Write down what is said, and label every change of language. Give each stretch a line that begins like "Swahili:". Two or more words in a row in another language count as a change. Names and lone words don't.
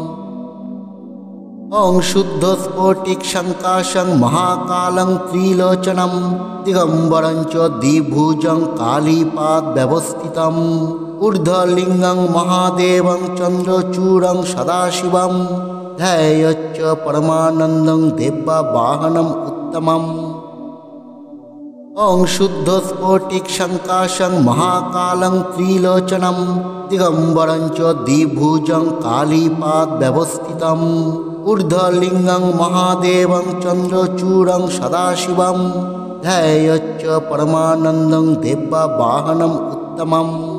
Sanskrit: ওং শুদ্ধ স্ফটিক শঙ্কাশং মহাকালং ত্রিলোচনম দিগম্বরং চ দ্বিভুজং কালীপাদ ব্যবস্থিতম ঊর্ধ্বলিঙ্গং মহাদেবং চন্দ্রচূড়ং সদাশিবম ধ্যায়চ্চ পরমানন্দং দেব্যা বাহনম উত্তমম। ओं शुद्धस्फोटिकशङ्काशं महाकालं त्रिलोचनं दिगम्बरं च द्विभुजं कालीपादव्यवस्थितम् ऊर्ध्वलिङ्गं महादेवं चन्द्रचूडं सदाशिवं ध्यायेच्च परमानन्दं दिव्यवाहनम् उत्तमम्।